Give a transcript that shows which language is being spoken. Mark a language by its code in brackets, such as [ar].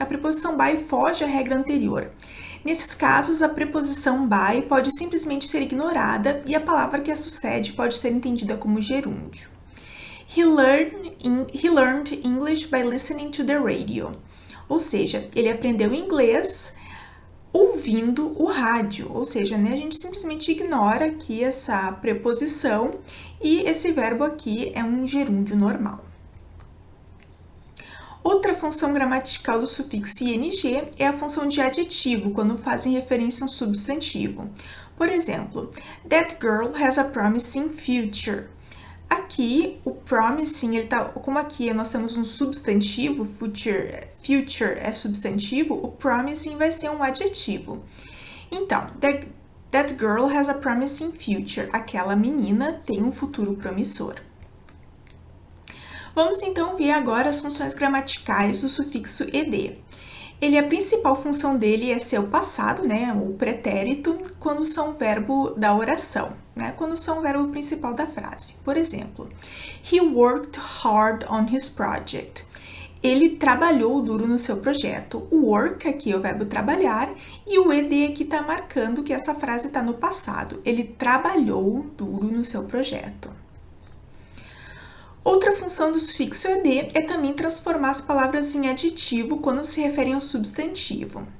[pt] A preposição by foge à regra anterior. Nesses casos, a preposição by pode simplesmente ser ignorada e a palavra que a sucede pode ser entendida como gerúndio. [en] He learned English by listening to the radio. [pt] Ou seja, ele aprendeu inglês ouvindo o rádio. Ou seja, né, a gente simplesmente ignora aqui essa preposição e esse verbo aqui é um gerúndio normal. Outra função gramatical do sufixo ing é a função de adjetivo, quando fazem referência a um substantivo. Por exemplo, [en] that girl has a promising future. [pt] Aqui, o promising, como aqui nós temos um substantivo, future é substantivo, o promising vai ser um adjetivo. Então, [en] that girl has a promising future. [pt] Aquela menina tem um futuro promissor. Vamos então ver agora as funções gramaticais do sufixo ed. A principal função dele é ser o passado, né, o pretérito, quando são o verbo da oração, né, quando são o verbo principal da frase. Por exemplo, [en] he worked hard on his project. [pt] Ele trabalhou duro no seu projeto. O work aqui é o verbo trabalhar e o ed aqui está marcando que essa frase está no passado. Ele trabalhou duro no seu projeto. Outra função do sufixo ed é também transformar as palavras em adjetivo quando se referem ao substantivo.